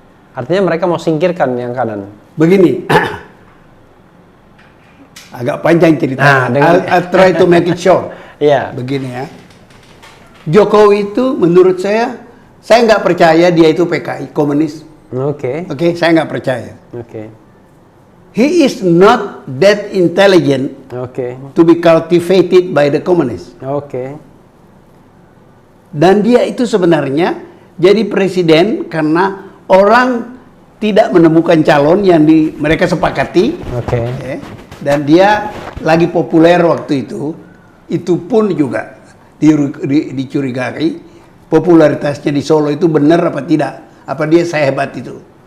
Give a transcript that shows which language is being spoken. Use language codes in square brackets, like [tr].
[id] Artinya mereka mau singkirkan yang kanan. Begini, agak panjang cerita. [en] I'll try to make it short. [id] Begini ya, Jokowi itu menurut saya nggak percaya dia itu PKI komunis. Oke, saya nggak percaya. [en] He is not that intelligent to be cultivated by the communists. [id] Dan dia itu sebenarnya jadi presiden karena orang tidak menemukan calon yang mereka sepakati. Dan dia lagi populer waktu itu pun juga dicurigai popularitasnya di Solo itu benar apa tidak, apa dia sehebat itu.